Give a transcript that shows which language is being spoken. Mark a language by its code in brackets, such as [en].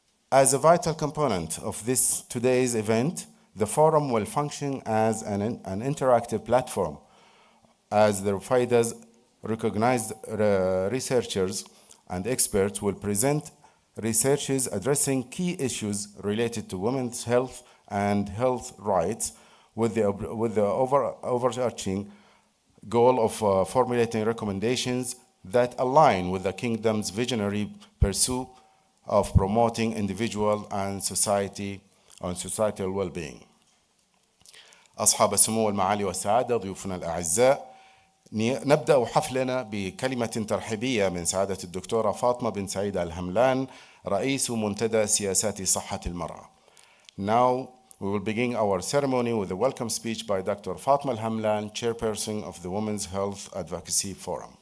[en] As a vital component of today's event, the forum will function as an interactive platform, as the Rufaida's recognized researchers and experts will present researches addressing key issues related to women's health and health rights, with the overarching goal of formulating recommendations that align with the Kingdom's visionary pursuit of promoting individual and societal well-being. [ar] أصحاب السمو والمعالي والسعادة، ضيوفنا الأعزاء، نبدأ حفلنا بكلمة ترحيبية من سعادة الدكتورة فاطمة بن سعيد الهملان، رئيس منتدى سياسات صحة المرأة. [en] Now we will begin our ceremony with a welcome speech by Dr. Fatma Al-Hamlan, chairperson of the Women's Health Advocacy Forum.